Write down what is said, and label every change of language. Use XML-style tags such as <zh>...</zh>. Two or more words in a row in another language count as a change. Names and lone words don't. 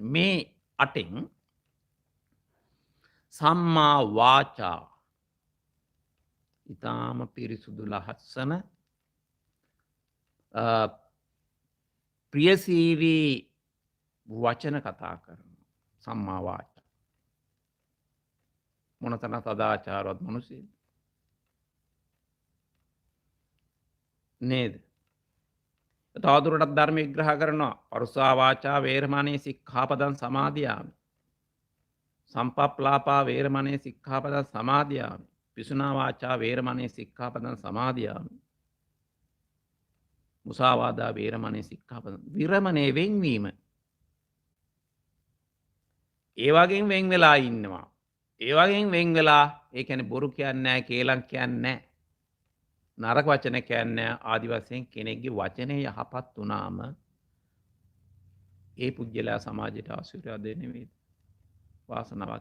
<si>මේ 8න්</si> <pi>සම්මා වාචා</pi> <si>ඊටාම පිරිසුදු ලහස්සන ප්‍රියසීවී වචන කතා කරනවා.</si> <pi>සම්මා වාචා.</pi> <si>මොනතරම් සදාචාරවත් මිනිස්සුද නේද? තවදුරටත් ධර්ම විග්‍රහ කරනවා.</si> <pi>පරුසා වාචා වේරමණී සික්ඛාපදං සමාදියාමි. සම්පප්පලාපා වේරමණී සික්ඛාපදං සමාදියාමි. පිසුනා වාචා වේරමණී සික්ඛාපදං සමාදියාමි. මුසාවාදා වේරමණී සික්ඛාපදං.</pi> <si>විරමණේ වෙන්වීම. ඒ වගේම වෙන් වෙලා ඉන්නවා. ඒ වගේම වෙන් වෙලා ඒ කියන්නේ බොරු කියන්නේ නැහැ, කේලම් කියන්නේ නැහැ. නරක වචන කියන්නේ ආදි වශයෙන් කෙනෙක්ගේ වචනේ යහපත් වුණාම ඒ පුජ්‍යලයා සමාජයට ආශිර්වාද දෙන්නේ වාසනාවක්.</si>